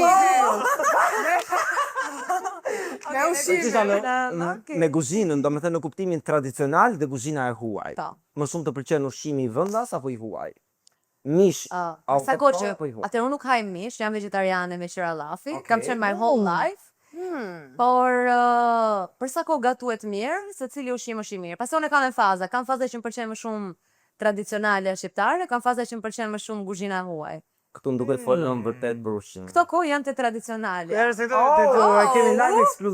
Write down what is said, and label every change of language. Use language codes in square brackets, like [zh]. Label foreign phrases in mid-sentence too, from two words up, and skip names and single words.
[sq] Me kuzhinën, do me thënë në kuptimin tradicional dhe kuzhina e huaj. Po. Më shumë të pëlqen ushqimi i vendas apo i huaj? Mish. Sa kohë që apo i huaj? atë unë nuk haj mish, jam vegetariane me qiralafi, kam qenë [en] my whole life. [sq] Por për sa kohë gatuhet mirë, secili ushqim është i mirë. Pastaj unë kam faza që më pëlqen më shumë tradicionale shqiptare, kam faza që më pëlqen më shumë kuzhina huaj. Këtu më duket folën vërtet për ushqim. Këto kohë janë të tradicionale. Kemi live ekskluziv.